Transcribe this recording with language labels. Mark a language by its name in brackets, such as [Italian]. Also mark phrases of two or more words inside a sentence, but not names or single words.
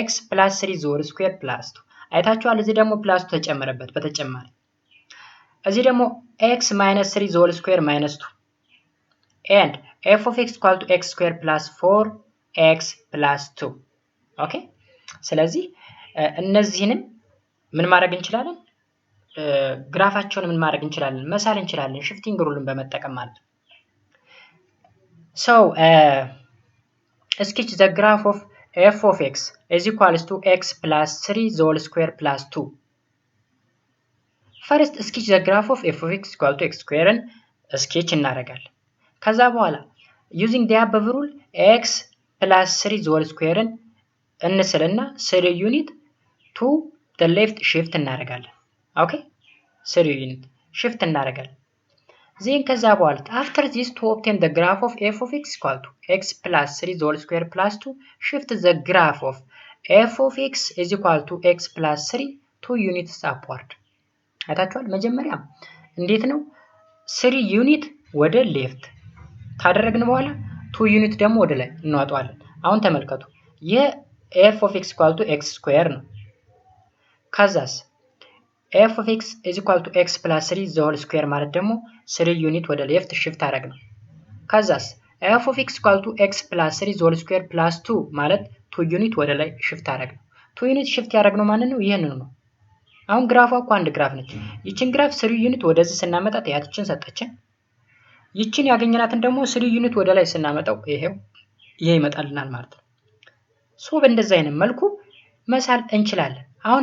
[English] plus 3 the whole square plus 2 [Amharic] አይታችኋል። እዚህ ደግሞ ፕላስ 2 ተጨመረበት በተጨማሪ እዚህ ደግሞ [English] x minus 3 the whole square minus 2 and f of x equal to x square plus 4x plus 2 [Amharic] ኦኬ ስለዚህ እነዚህንም ምን ማድረግ እንችላለን ግራፋቸውን ምን ማድረግ እንችላለን መሳል እንችላለን shifting ሩልን በመጠቀም ማለት ነው። [English] So sketch the graph of f of x is equals to x plus 3 the whole square plus 2. First sketch the graph of f of x equal to x square and sketch [Amharic] እናደርጋለን። ከዛ በኋላ [English] using the above rule x plus 3 the whole square እንስልና 3 ዩኒት to the left shift እናደርጋለን። ኦኬ 3 ዩኒት shift እናደርጋለን። then [Amharic] ከዛ በኋላ [English] after this to obtain the graph of f of x equal to x plus 3 the whole square plus 2 shift the graph of f of x is equal to x plus 3 2 units upward. [Amharic] አይታችኋል። መጀመሪያ እንዴት ነው 3 ዩኒት ወደ ሌፍት ካደረግን በኋላ 2 ዩኒት ደግሞ ወደ ላይ እናወጣዋለን። አሁን ተመልከቱ ይሄ [English] f of x equal to x square [Amharic] ነው። ከዛስ [English] f of x is equal to x plus 3 the whole square [Amharic] ማለት ደግሞ 3 ዩኒት ወደ ሌፍት shift አደረግ ነው። ከዛስ [English] f of x equal to x plus 3 the whole square plus 2 [Amharic] ማለት 2 ዩኒት ወደ ላይ shift አደረግ ነው። 2 ዩኒት shift ያደረግነው ማለት ነው ይሄንን ነው። አሁን ግራፏ እኮ አንድ ግራፍ ነች። ይቺን ግራፍ 3 ዩኒት ወደዚህ ስናመጣት ያቺን ሰጠችን። ይቺን ያገኘናትን ደግሞ 3 ዩኒት ወደ ላይ ስናመጣው ይሄው ይሄ ይመጣልናል ማለት ነው። ሶ በእንደዚህ አይነት መልኩ መሳል እንችላለን። አሁን